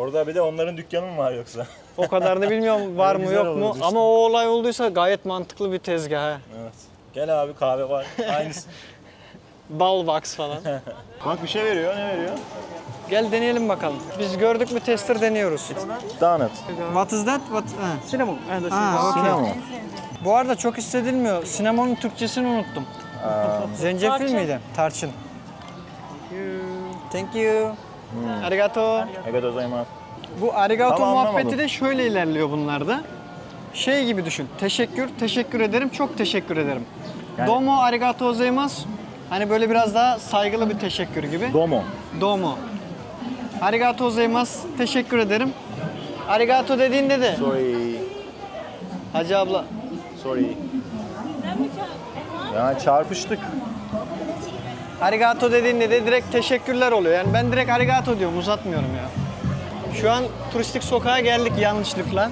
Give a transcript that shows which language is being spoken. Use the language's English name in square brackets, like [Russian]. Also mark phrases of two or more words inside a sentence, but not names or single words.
[Turkish] Orada bir de onların dükkanı mı var yoksa? O kadarını bilmiyorum var mı Güzel yok mu olurdu işte. ama o olay olduysa gayet mantıklı bir tezgah. He. Evet. Gel abi, kahve var. Aynısı. Balbox falan. Bak bir şey veriyor. Ne veriyor? Gel deneyelim bakalım. Biz gördük mü tester deniyoruz. Donut. [English] What is that? Cinnamon. Okay. Cinnamon. [Turkish] Bu arada çok hissedilmiyor. Sinnemon'un Türkçesini unuttum. Zencefil miydi? Tarçın. [English] Thank you. [Japanese] Arigato. Arigatou gozaimasu. [Turkish] Bu arigato Tamam, muhabbeti anlamadım. de şöyle ilerliyor bunlarda. Şey gibi düşün. Teşekkür ederim, çok teşekkür ederim. Yani- [Japanese] Domo arigato gozaimasu. [Turkish] Hani böyle biraz daha saygılı bir teşekkür gibi. [Japanese] Domo. Domo. Arigato gozaimasu. [Turkish] Teşekkür ederim. Arigato dediğinde de [English] Sorry. [Turkish] Hacı abla. Sorry. Ya çarpıştık. Arigato dediğinde de direkt teşekkürler oluyor. Yani ben direkt arigato diyorum, uzatmıyorum ya. Şu an turistik sokağa geldik yanlışlıkla.